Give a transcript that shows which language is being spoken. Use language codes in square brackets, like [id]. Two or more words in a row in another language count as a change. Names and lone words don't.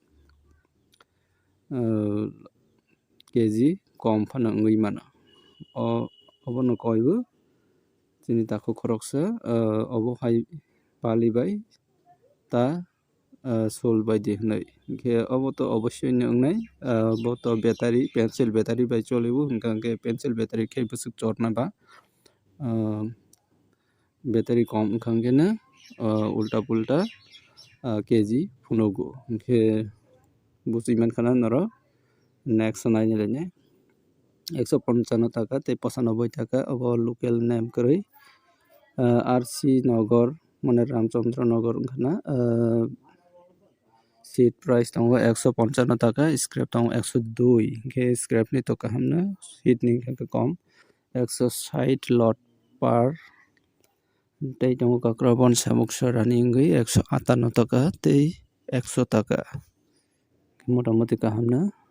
[trp] keji kom phana ngui mano o obono koyu chini takho khoroksa obo hai pali bai ta sul bai de hnai ke obo to obosshoi nongnai bo to [en] battery pencil battery [trp] bai cholibu hingkangke [en] pencil battery [trp] khei busuk chorna ba battery kom wngkha hwnkhe no [bn] ulta pulta [trp] keji phunogo hwnkhe buchui mankha no norok next naini laini 155 টাকা tei 95 টাকা abo local name kwrwi RC Nogor মানে রামচন্দ্র নগর wngkha na [en] seat price [trp] tongo 155 টাকা scrap tongo 102 hwnkhe scrap ni to kaham no seat ni hwnkhe kom 160 lot per tei tongo Kakrabon Samuksara ni wngwi 158 টাকা tei 100 টাকা motamoti kaham no